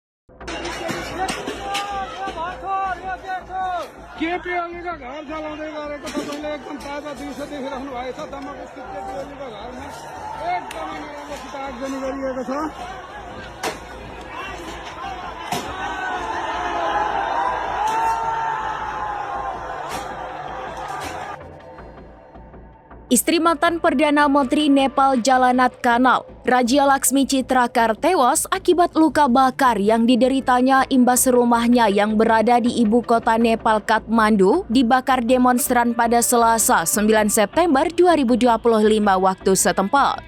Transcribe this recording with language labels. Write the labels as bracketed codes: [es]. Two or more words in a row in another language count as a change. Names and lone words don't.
[ne] केपी ओली का घर जलाउने गरेको तपाईँले एकदम ताजा दृश्य देखिराख्नु भएको छ। दमकस्थित केपी ओलीको घरमा एकदमै नराम्रोसित आगजनी गरिएको छ। [id] Istri mantan Perdana Menteri Nepal Jalanat Kanal, Raja Laksmi Chitrakar tewas akibat luka bakar yang dideritanya imbas rumahnya yang berada di ibu kota Nepal Kathmandu dibakar demonstran pada Selasa 9 September 2025 waktu setempat.